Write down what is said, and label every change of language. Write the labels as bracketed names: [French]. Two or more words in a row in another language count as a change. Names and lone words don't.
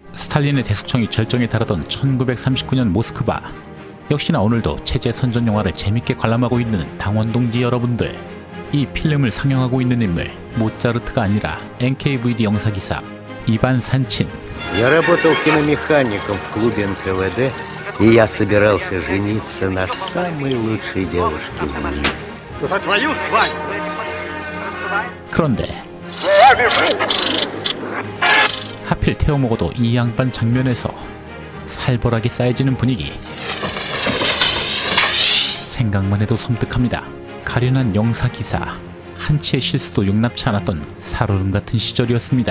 [Korean] 스탈린의 대숙청이 절정에 달하던 1939년 모스크바. 역시나 오늘도 체제 선전 영화를 재밌게 관람하고 있는 당원동지 여러분들, 이 필름을 상영하고 있는 인물 모차르트가 아니라 NKVD 영사기사 이반 산친. [Russian] Я работал киномехаником в клубе НКВД, и я собирался жениться на самой лучшей девушке в мире. За твою свадьбу! [Korean] 그런데 하필 태워 먹어도 이 양반 장면에서 살벌하게 쌓여지는 분위기. 생각만 해도 섬뜩합니다. 가련한 영사기사, 한치의 실수도 용납치 않았던 살얼음 같은 시절이었습니다.